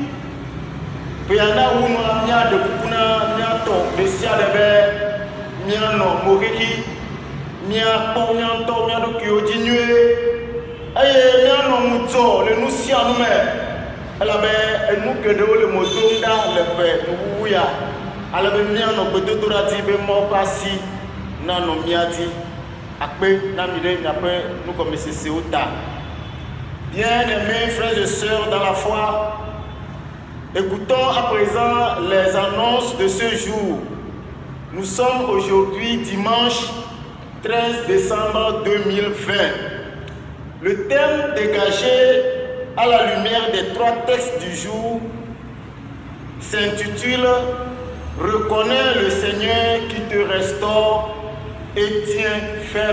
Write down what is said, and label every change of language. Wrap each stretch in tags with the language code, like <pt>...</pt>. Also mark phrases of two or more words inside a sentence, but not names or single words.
<ee>ƒea na wu nua míaɖe kuku na míatɔ ɖe sia ɖe be míanɔ moxexi míakpɔ míaŋutɔ mía ɖokuiwo dzi nyuie eye míanɔ ŋudzɔ le nu sia nu me elabe enu geɖewo le mo dom ɖa le ƒe nuwuwu ya alebe míanɔ gbedodoɖa dzi be Mawu ƒe asi nanɔ mía dzi akpe na mi ɖe miaƒe nugɔmesesewo ta.</ee> <fr>Bien-aimés frères et sœurs dans la foi, écoutons à présent les annonces de ce jour. Nous sommes aujourd'hui dimanche 13 décembre 2020. Le thème dégagé à la lumière des 3 textes du jour s'intitule « Reconnais le Seigneur qui te restaure et tient ferme.</fr>